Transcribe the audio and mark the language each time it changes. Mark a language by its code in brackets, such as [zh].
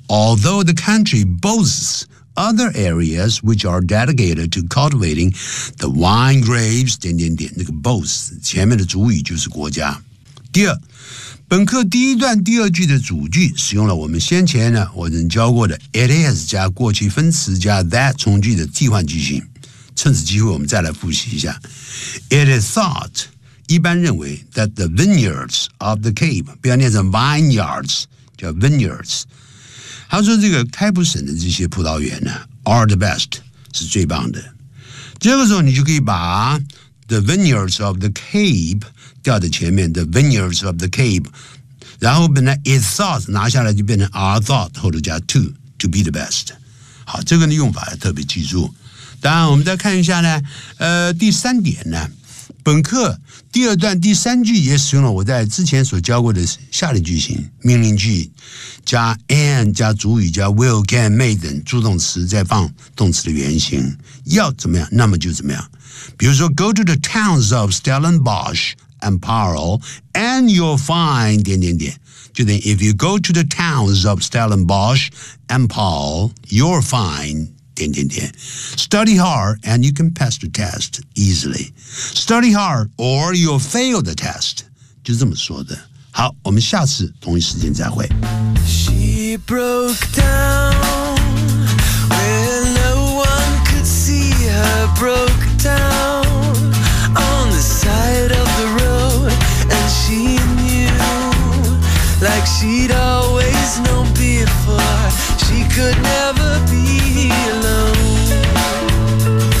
[en] Although the country boasts other areas which are dedicated to cultivating the wine grapes [zh] 点点点，那个 [en] boasts [zh] 前面的主语就是国家。第二，本课第一段第二句的主句使用了我们先前呢我曾教过的 it is 加过去分词加 that 从句的替换句型。趁此机会我们再来复习一下。 [en] It is thought [zh] 一般认为 [en] that the vineyards of the Cape [zh] 不要念成 vineyards 叫 vineyards， 他说这个开普省的这些葡萄园呢 [en] are the best [zh] 是最棒的。这个时候你就可以把 [en] the vineyards of the Cape [zh] 掉在前面 [en] the vineyards of the cave， [zh] 然后本来 is thought 拿下来就变成 are thought 后头加 [en] to be the best。 [zh] 好，这个的用法要特别记住。当然我们再看一下呢，第三点呢，本课第二段第三句也使用了我在之前所教过的下列句型，命令句加 and 加主语加 will can may 等助动词，再放动词的原型，要怎么样那么就怎么样。比如说 [en] go to the towns of Stellenboschand Paarl, and you'll find [zh] 点点点，就等于 [en] if you go to the towns of Stellenbosch and Paarl, you'll find [zh] 点点点。 [en] Study hard and you can pass the test easily. Study hard or you'll fail the test. [zh] 就这么说的。好，我们下次同一时间再会。 [en] She broke down where no one could see her broke downLike she'd always known before, she could never be alone.